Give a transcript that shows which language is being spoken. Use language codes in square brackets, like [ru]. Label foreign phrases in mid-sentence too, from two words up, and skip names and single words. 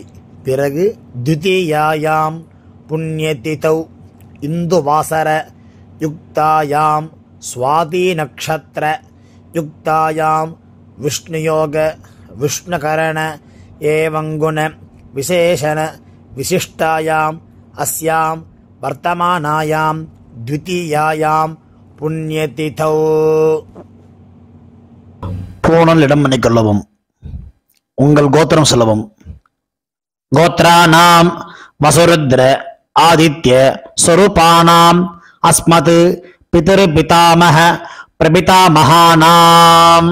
[sa] பிறகு द्वितीयायां पुण्यतिथौ इन्दुवासर युक्तायां स्वाति नक्षत्र युक्तायां विष्णुयोग विष्णुकरण एवं गुण विशेषण विशिष्टायां अस्यां वर्तमानायां द्वितीयायां पुण्यतिथौ. [ta] பூணல் இடம் பண்ணிக்கொள்ளவும். உங்கள் கோத்திரம் சொல்லவும். [sa] गोत्राणां वसुरुद्र आदित्य स्वरूपाणां अस्मत् पितृ पितामह प्रपितामहानां.